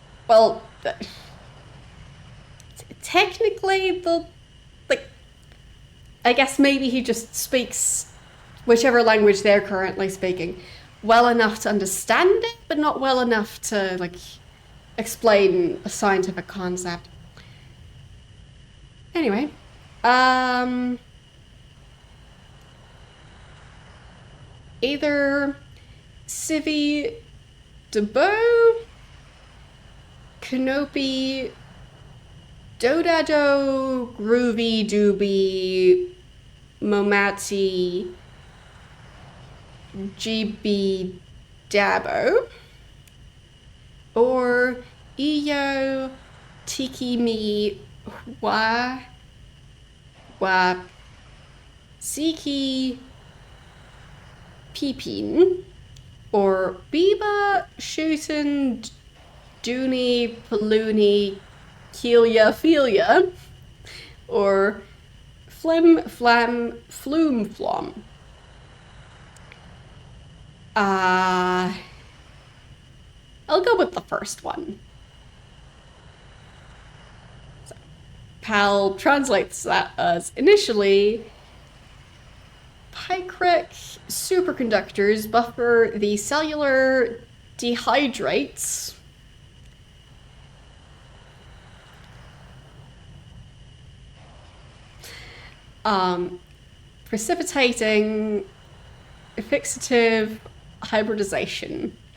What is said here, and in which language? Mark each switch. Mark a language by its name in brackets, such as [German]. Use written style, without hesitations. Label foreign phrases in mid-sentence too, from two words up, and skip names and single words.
[English] well, technically, I guess maybe he just speaks whichever language they're currently speaking well enough to understand it, but not well enough to, like, explain a scientific concept. Anyway, either Civi Debo, Canopy, Dodado, Groovy Doobie, Momati, GB Dabo, or Iyo Tiki Mi Wa Siki Pipin, or Biba Shootin Dooney Paloonie Keelia Feelia, or Flim Flam Flume Flom. I'll go with the first one. So, Pal translates that as initially, Pykrek superconductors buffer the cellular dehydrates precipitating fixative hybridization.